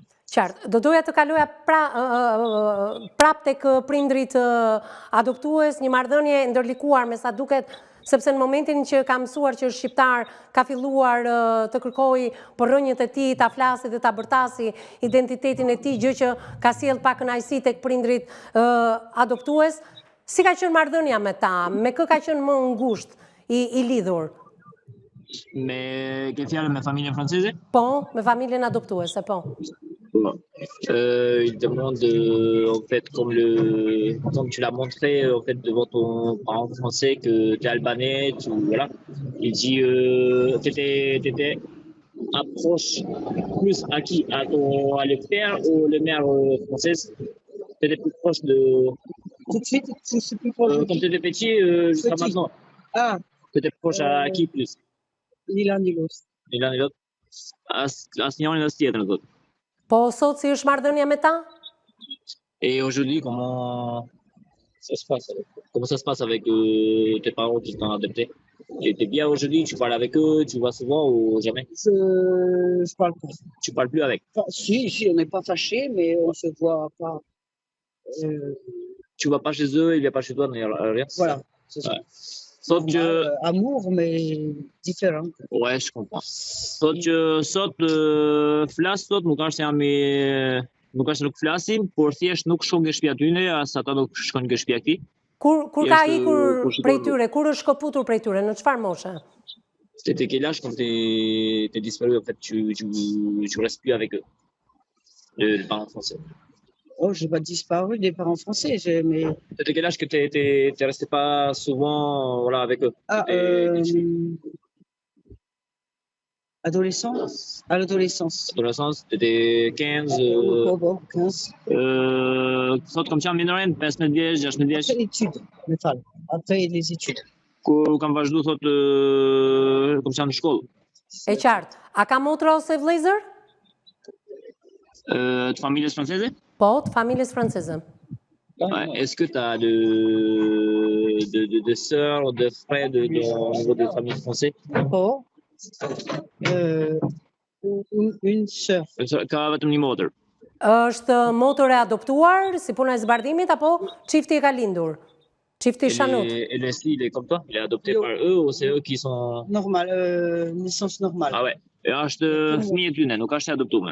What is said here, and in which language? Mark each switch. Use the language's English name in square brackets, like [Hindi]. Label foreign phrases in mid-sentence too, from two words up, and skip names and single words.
[Albanian] Qartë, do doja të kaloja prap tek prindrit adoptues, një marrëdhënie ndërlikuar me sa duket, sepse në momentin që ka mësuar që është shqiptar, ka filluar të kërkojë për rrënjët e tij, ta flasi dhe ta bërtasi identitetin e tij, gjë që ka sjell pak kënaqësi tek prindrit adoptues. Si ka qenë marrëdhënia me ta? Me kë ka qenë më ngushtë i lidhur? Me ke fjalën me familjen franceze? Po, me familjen adoptuese, po. [French] Il demande en fait comme tu l'as montré en fait devant ton parent français que tu es albanais, voilà. Il dit que t'étais approche plus à qui? À le père ou le mère française? T'étais plus proche de. Tout de suite, je suis plus proche. Quand t'étais petit jusqu'à maintenant. Ah. T'étais proche à qui plus? Ni l'un ni l'autre. Ni l'un ni l'autre. [Albanian] Asnjërin as tjetrën thotë. Po sot si është marrëdhënia me ta? [French] Et aujourd'hui, comment ça se passe avec tes parents qui t'ont adopté? T'es bien aujourd'hui, tu parles avec eux, tu vois souvent ou jamais? Je parle pas. Tu parles plus avec? Enfin, si, on n'est pas fâchés, mais on se voit pas. Tu vas pas chez eux, ils viennent pas chez toi, rien. Voilà, c'est ça. Ouais. Sauf que, Amour, mais différent. ouais, je comprends. [Albanian] Sot flas sot, nuk është jam i nuk është nuk flasim, por thjesht nuk shkon nga shtëpia tyne, as ata nuk shkojnë nga shtëpia këtij. Kur ka Jeshtë, ikur kur shikon- prej tyre, kur është shkëputur prej tyre, në çfarë moshe? [French] C'était quel âge quand t'es disparu, en fait, tu restes plus avec eux, les parents français. Oh, j'ai pas disparu des parents français, mais C'était quel âge que t'es resté pas souvent, voilà, avec eux? Adolescence, à l'adolescence. Adolescence, t'étais 15, 15. [Albanian] sot kam qenë minorën, 15 vjeç, 16 vjeç, [French] Après l'étude, après les études. [Albanian] kur kam vazhdu thot kam qenë në shkollë. E qartë. A ka motra ose vëllezër? Të familjes franceze? Po, të familjes franceze. [French] Ouais. Est-ce que tu as de sœurs ou de frères au niveau de famille française? Oh, une sœur. [Albanian] Ka vetëm një motër. Është motër e adoptuar, si puna e zbardhimit, apo çifti e ka lindur? Çifti Chanut. [French] Et Leslie, il est comme toi? Il est adopté par eux ou c'est eux qui sont... Normal, naissance normale. Ah ouais. [Albanian] E është fëmijë tyne, nuk është e adoptuar.